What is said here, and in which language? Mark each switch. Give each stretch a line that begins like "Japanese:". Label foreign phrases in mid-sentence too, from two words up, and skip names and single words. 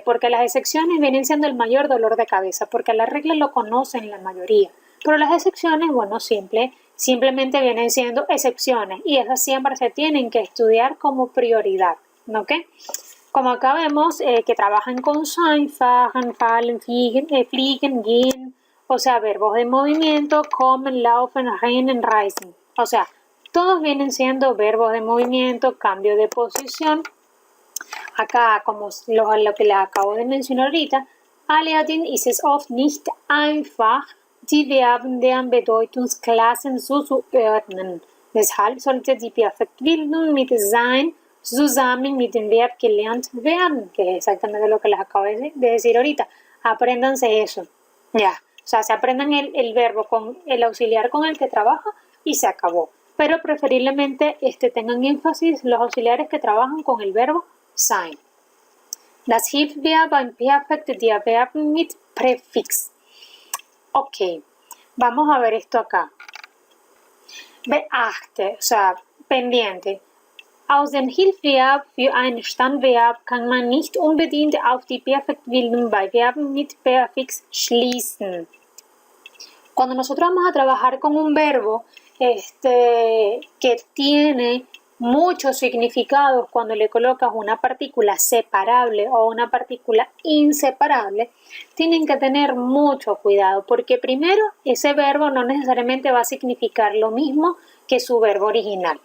Spanish: Porque las excepciones vienen siendo el mayor dolor de cabeza, porque las reglas lo conocen la mayoría, pero las excepciones, bueno, simplemente vienen siendo excepciones y esas siempre se tienen que estudiar como prioridad, ¿ok? Como acá vemos que trabajan con
German: sein, fahren, fallen, fliegen, gehen,
Spanish: o sea, verbos de movimiento,
German: kommen, laufen, rennen, reisen,
Spanish: o sea, todos vienen siendo verbos de movimiento, cambio de posición. Acá, como lo que les acabo de mencionar ahorita,
German: allerdings ist es oft nicht einfach, die Verben deren Bedeutungsklassen so zu ordnen. Deshalb sollte die Perfektbildung mit sein zusammen mit dem Verb gelernt werden,
Spanish: que es exactamente lo que les acabo de decir ahorita. Apréndanse eso, ya. O sea, se aprendan el verbo con el auxiliar con el que trabaja y se acabó. Pero preferiblemente tengan énfasis los auxiliares que trabajan con el verbo sein.
German: Das Hilfsverb beim Perfekt der Verben mit Präfix.
Spanish: Ok, vamos a ver esto acá. Beachte, o sea, pendiente.
German: Aus dem Hilfsverb für ein Stammverb kann man nicht unbedingt auf die Perfektbildung bei Verben mit Präfix schließen.
Spanish: Cuando nosotros vamos a trabajar con un verbo que tiene muchos significados cuando le colocas una partícula separable o una partícula inseparable, tienen que tener mucho cuidado porque primero ese verbo no necesariamente va a significar lo mismo que su verbo original.